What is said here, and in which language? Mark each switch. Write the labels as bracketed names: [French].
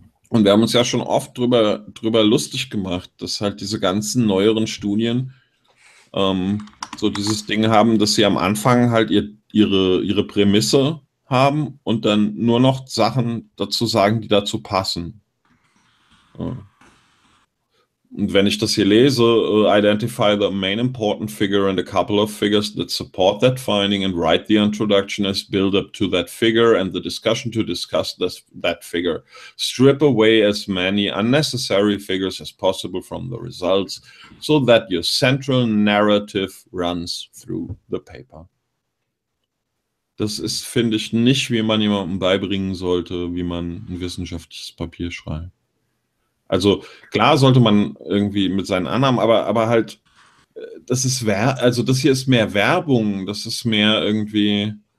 [German] Und wir haben uns ja schon oft drüber lustig gemacht, dass halt diese ganzen neueren Studien so dieses Ding haben, dass sie am Anfang halt ihre Prämisse haben und dann nur noch Sachen dazu sagen, die dazu passen. Und wenn ich das hier lese, [English] identify the main important figure and a couple of figures that support that finding and write the introduction as build up to that figure and the discussion to discuss that figure. Strip away as many unnecessary figures as possible from the results so that your central narrative runs through the paper. [German] Das ist, finde ich, nicht, wie man jemandem beibringen sollte, wie man ein wissenschaftliches Papier schreibt. Also klar sollte man irgendwie mit seinen Annahmen, aber halt, das ist das hier ist mehr Werbung, das ist mehr irgendwie.